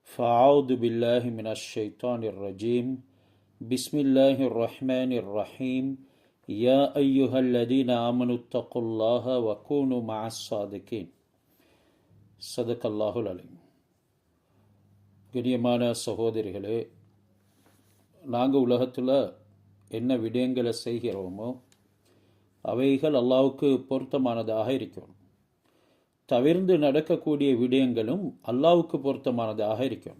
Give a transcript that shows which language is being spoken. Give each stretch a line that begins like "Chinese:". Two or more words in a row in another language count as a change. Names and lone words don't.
Arabic: فأعوذ بالله من الشيطان الرجيم بسم الله الرحمن الرحيم يا أيها الذين آمنوا اتقوا الله وكونوا مع الصادقين صدق الله العليم.
Tamil: கண்ணியமான சகோதரிகளே, நாங்கள் உலகத்தில் என்ன விடயங்களை செய்கிறோமோ அவைகள் அல்லாஹ்வுக்கு பொருத்தமானதாக இருக்கும். தவிர்ந்து நடக்கக்கூடிய விடயங்களும் அல்லாஹ்வுக்கு பொருத்தமானதாக இருக்கும்.